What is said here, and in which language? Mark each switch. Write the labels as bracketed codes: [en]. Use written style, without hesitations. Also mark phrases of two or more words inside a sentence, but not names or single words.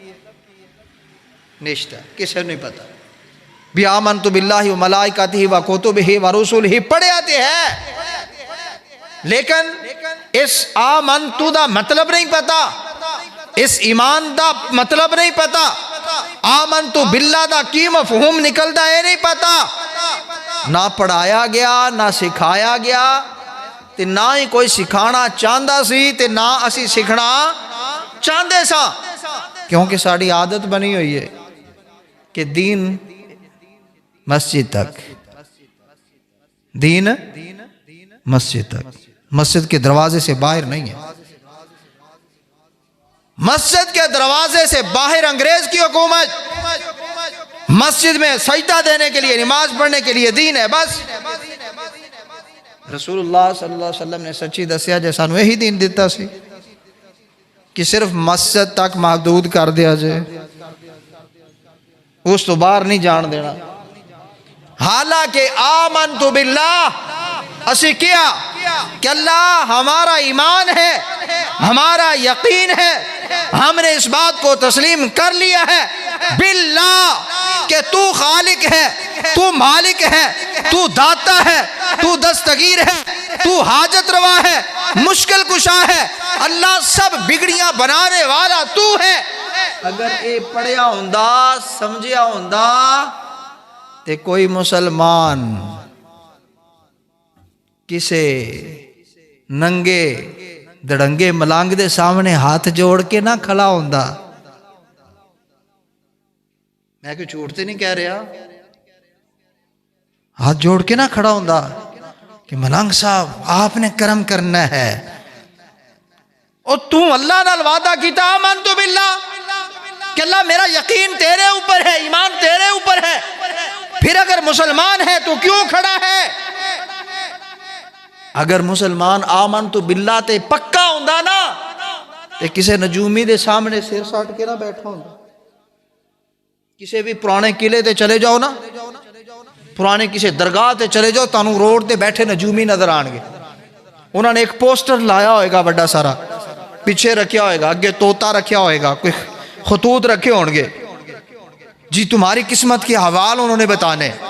[pa] نشتہ، کسے نہیں پتا بھی [ar] آمنت باللہ و ملائکتہ و کتبہ و رسولہ [ur] پڑھے آتے ہیں، [pa] لیکن اس آمنتو دا مطلب نہیں پتا، اس ایمان دا مطلب نہیں پتا، آمنتو باللہ دا کی مفہوم نکلتا ہے نہیں پتا، نہ پڑھایا گیا نہ سکھایا گیا، تے نہ ہی کوئی سکھانا چاہندہ سی، تے نہ اسی سکھنا چاہندے سا، کیونکہ ساڑی عادت بنی ہوئی ہے کہ دین مسجد تک، دین مسجد تک، [ur] مسجد کے دروازے سے باہر نہیں ہے۔ مسجد کے دروازے سے باہر انگریز کی حکومت، مسجد میں سجدہ دینے کے لیے، نماز پڑھنے کے لیے دین ہے بس۔ [pa] رسول اللہ [ar] صلی اللہ علیہ وسلم [pa] نے سچی دسیا جے سانو یہی دین دیتا سی کہ صرف مسجد تک محدود کر دیا جائے، اس تو باہر نہیں جان دینا۔ [ur] حالانکہ [ar] آمنت باللہ، [ur] اسی کیا کہ اللہ ہمارا ایمان ہے، ہمارا یقین ہے، ہم نے اس بات کو تسلیم کر لیا ہے باللہ کہ تو خالق ہے، تو مالک ہے، تو داتا ہے، تو دستگیر ہے، تو حاجت روا ہے، مشکل کشا ہے، اللہ سب بگڑیاں بنانے والا تو ہے۔ [pa] اگر اے پڑھیا ہوندہ، سمجھیا ہوندہ، تے کوئی مسلمان کسے ننگے دڑنگے ملنگ دے سامنے ہاتھ جوڑ کے نہ کھڑا ہوندا. میں کوئی جھوٹ تے نہیں کہہ رہا. ہاتھ جوڑ کے نہ کھڑا ہوندا کہ ملنگ صاحب آپ نے کرم کرنا ہے. اور تو اللہ نال وعدہ کیتا [ar] آمنت باللہ [pa] کہ اللہ میرا یقین تیرے اوپر ہے، ایمان تیرے اوپر ہے، [ur] پھر اگر مسلمان ہے تو کیوں کھڑا ہے؟ [pa] اگر مسلمان [ar] آمنت باللہ [pa] تے پکا ہوندا نا تے کسے نجومی دے سامنے سر ساٹ کے نہ بیٹھا ہوندا. کسے بھی پرانے قلعے تے چلے جاؤ نا، پرانے کسی درگاہ تے چلے جاؤ، تانوں روڈ تے بیٹھے نجومی نظر آن گے. انہوں نے ایک پوسٹر لایا ہوئے گا بڑا سارا، پیچھے رکھیا ہوئے گا، اگے طوطا رکھیا ہوئے گا، [ur] کوئی خطوط رکھے ہوں گے جی تمہاری قسمت کے حوال [pa] انہوں نے بتانے.